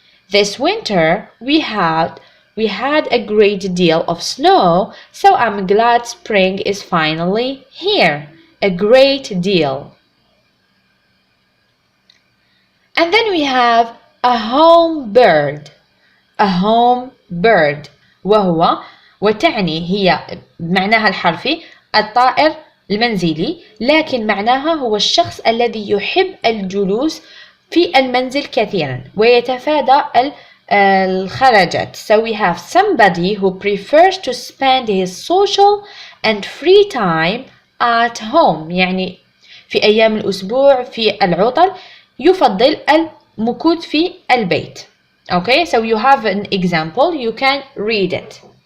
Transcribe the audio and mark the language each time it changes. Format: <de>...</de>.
<en>This winter we had a great deal of snow, so I'm glad spring is finally here. A great deal. And then we have a home bird. A home bird</en> <ar>وتعني هي معناها الحرفي الطائر المنزلي، لكن معناها هو الشخص الذي يحب الجلوس في المنزل كثيرا ويتفادى الخرجات.</ar> <en>So we have somebody who prefers to spend his social and free time at home،</en> <ar>يعني في أيام الأسبوع في العطل يفضل المكوث في البيت.</ar> <en>Okay, so you have an example, you can read it.</en>